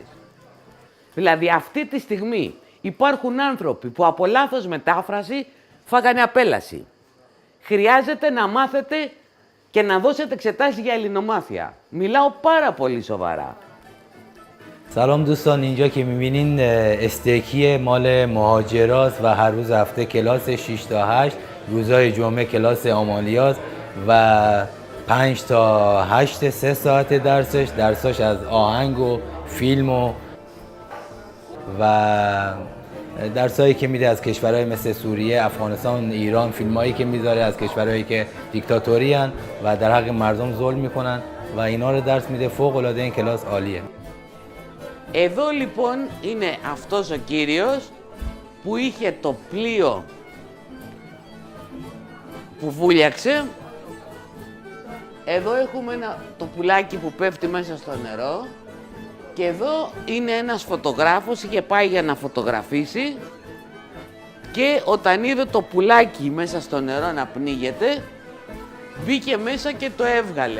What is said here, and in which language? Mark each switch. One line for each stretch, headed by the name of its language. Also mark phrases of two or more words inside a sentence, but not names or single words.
Greek: Δηλαδή αυτή τη στιγμή υπάρχουν άνθρωποι που από λάθος μετάφραση φάγανε απέλαση. Χρειάζεται να μάθετε και να δώσετε εξετάσεις για ελληνομάθεια. Μιλάω πάρα πολύ σοβαρά.
Persian: سلام دوستان، اینجا که میبینین استیکی مال مهاجراست و هر روز هفته کلاس 6 تا 8، روزهای جمعه کلاس آمالیاست و 5 تا 8 3 ساعت درسش از آهنگ و فیلم و درسایی که میده از کشورهای مثل سوریه، افغانستان، ایران، فیلمایی که میذاره از کشورهایی که دیکتاتوری هن و در حق مردم ظلم میکنن و اینا رو درس میده. فوق العاده این کلاس عالیه.
Greek: Εδώ λοιπόν είναι αυτός ο κύριος που είχε το πλοίο που βούλιαξε. Εδώ έχουμε το πουλάκι που πέφτει μέσα στο νερό και εδώ είναι ένας φωτογράφος, είχε πάει για να φωτογραφίσει και όταν είδε το πουλάκι μέσα στο νερό να πνίγεται, μπήκε μέσα και το έβγαλε.